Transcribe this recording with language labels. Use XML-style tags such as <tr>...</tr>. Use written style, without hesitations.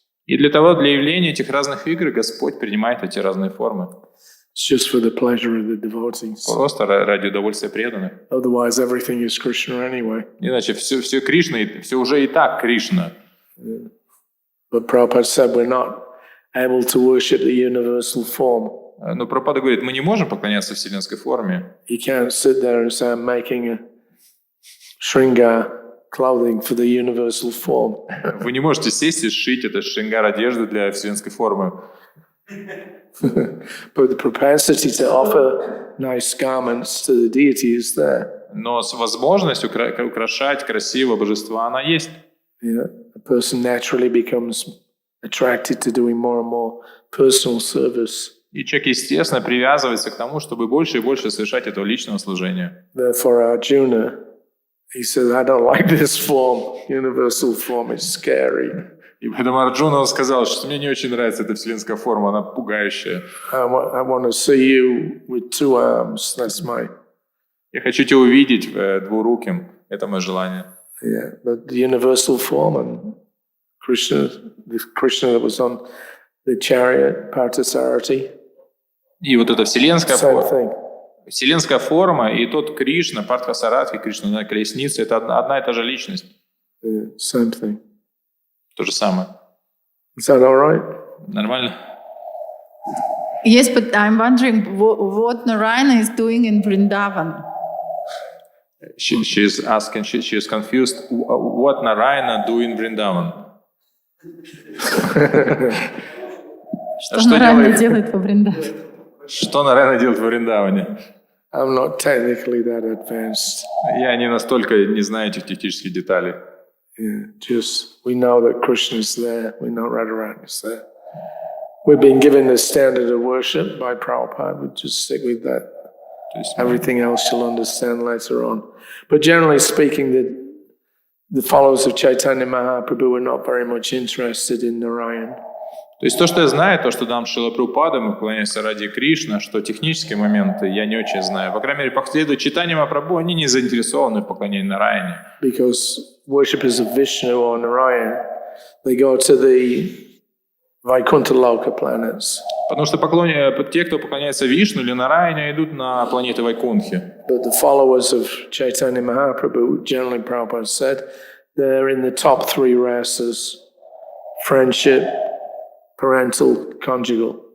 <ru>И для явления этих разных игр Господь принимает эти разные формы.</ru> <en>It's just for the pleasure of the devotees.</en> <ru>Просто ради удовольствия преданных.</ru> <en>Otherwise, everything is Krishna anyway.</en> <ru>Иначе все Кришна, все уже и так Кришна.</ru> <en>Yeah. But Prabhupada said we're not able to worship the universal form.</en> <ru>Но Прабхупада говорит, мы не можем поклоняться вселенской форме.</ru> <en>You can't sit there and say I'm making a shringar clothing for the universal form.</en> <ru>Вы не можете сесть и сшить это шрингар одежды для вселенской формы.</ru> <en>But the propensity to offer nice garments to the deity is there.</en> <ru>Но возможность украшать красиво божества, она есть.</ru> <en>Yeah, a person naturally becomes attracted to doing more and more personal service.</en> <ru>И человек, естественно, привязывается к тому, чтобы больше и больше совершать этого личного служения.</ru> <en>Therefore, Arjuna, he said, I don't like this form, universal form, it's scary.</en> <ru>И поэтому Арджуна сказал, что мне не очень нравится эта вселенская форма, она пугающая.</ru> <en>I want to see you with two arms, that's my...</en> <ru>Я хочу тебя увидеть двуруким, это мое желание.</ru> <en>Yeah, but the universal form and Krishna, the Krishna that was on the chariot, Parthasarathi.</en> <ru>И вот эта вселенская</ru> <en>Same</en> <ru>форма.</ru> <en>thing.</en> <ru>Вселенская форма и тот Кришна, Партхасаратхи, Кришна на колеснице, это одна и та же личность.</ru> <en>Yeah, same thing.</en> <ru>То же самое.</ru> <en>Is that all right?</en> <ru>Нормально?</ru> <en>Yes, but I'm wondering what Narayana is doing in Vrindavan. She's asking, she is confused. What Narayana do in Vrindavan?</en> <ru>Что Нарайана делает во Вриндаване? Что Нарайана делает в Вриндаване?</ru> <en>I'm not technically that advanced.</en> <ru>Я не настолько не знаю этих технических деталей.</ru> <en>Yeah, just we know that Krishna is there. We know Radharani is there. We've been given the standard of worship by Prabhupada. We just stick with that. Everything else you'll understand later on. But generally speaking, the followers of Chaitanya Mahaprabhu are not very much interested in Narayan.</en> <ru>То есть то, что я знаю, то, что там Шрила Прабхупада, мы поклоняемся ради Кришны, что технические моменты я не очень знаю. По крайней мере, последуя Чайтанья Махапрабху, они не заинтересованы в поклонении Нараяне.</ru> <en>Because worshippers of Vishnu or Narayan, they go to the Vaikuntha Loka planets.</en> <ru>Потому что те, кто поклоняется Вишну или Нараяне, идут на планеты Вайкунтхи.</ru> <en>But the followers of Chaitanya Mahaprabhu, generally Prabhupada said, they're in the top three rasas: friendship, parental, conjugal.</en>